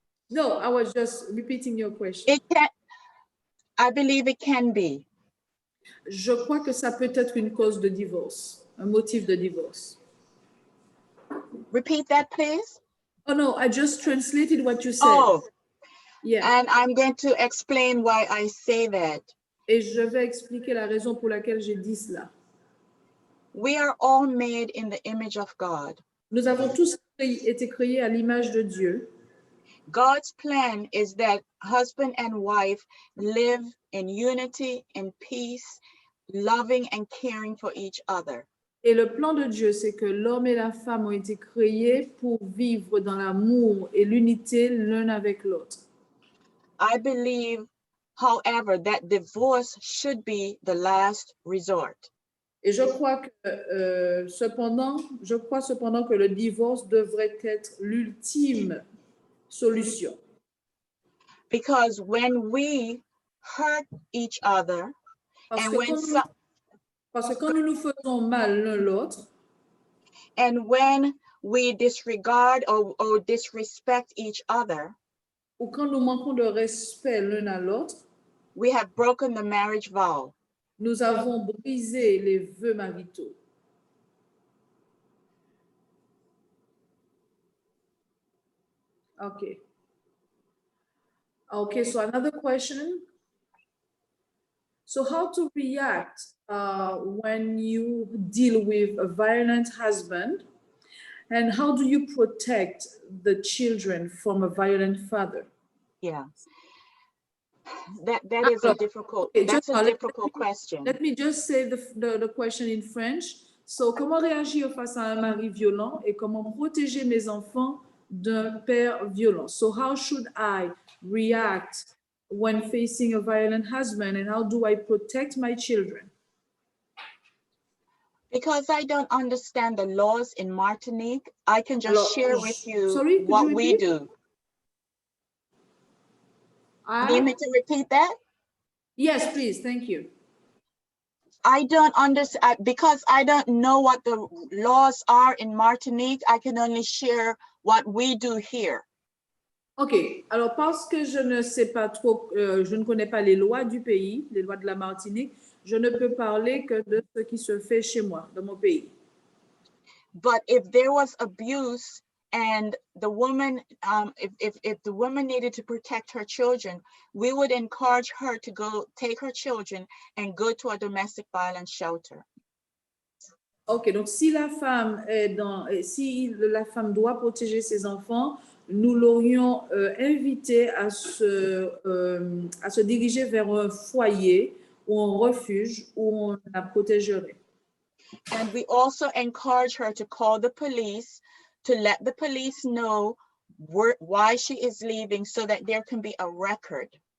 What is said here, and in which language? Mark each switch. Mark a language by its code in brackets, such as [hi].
[en] No, I was just repeating your question. I believe it can be. [fr] Je crois que ça peut être une cause de divorce, un motif de divorce. [en] Repeat that, please. Oh no, I just translated what you said. Oh, yeah. And I'm going to explain why I say that. [fr] Et je vais expliquer la raison pour laquelle j'ai dit cela. [en] We are all made in the image of God. [fr] Nous avons tous été créés à l'image de Dieu. [en] God's plan is that husband and wife live in unity and peace, loving and caring for each other. [fr] Et le plan de Dieu, c'est que l'homme et la femme ont été créés pour vivre dans l'amour et l'unité l'un avec l'autre. [en] I believe, however, that divorce should be the last resort. [fr] Et je crois cependant que le divorce devrait être l'ultime solution. [en] Because when we hurt each other, [fr] Parce que quand nous nous faisons mal l'un l'autre, [en] and when we disregard or disrespect each other, [fr] ou quand nous manquons de respect l'un à l'autre, [en] we have broken the marriage vow. [fr] Nous avons brisé les vœux maritaux. [en] Okay. Okay, so another question. So how to react when you deal with a violent husband, and how do you protect the children from a violent father? Yeah. That is a difficult, that's a difficult question. Let me just say the question in French. [fr] So, comment réagir face à un mari violent et comment protéger mes enfants d'un père violent? [en] So, how should I react when facing a violent husband, and how do I protect my children? Because I don't understand the laws in Martinique, I can just share with you what we do. Do you need me to repeat that? Yes, please. Thank you. I don't understand because I don't know what the laws are in Martinique. I can only share what we do here. OK. [fr] Alors, parce que je ne sais pas trop, je ne connais pas les lois du pays, les lois de la Martinique, je ne peux parler que de ce qui se fait chez moi, dans mon pays. [en] But if there was abuse and the woman, if the woman needed to protect her children, we would encourage her to go take her children and go to a domestic violence shelter. [fr] OK, donc si la femme si la femme doit protéger ses enfants, nous l'aurions invitée à se diriger vers un foyer ou un refuge où on la protégerait. [en] And we also encourage her to call the police to let the police know why she is leaving so that there can be a record.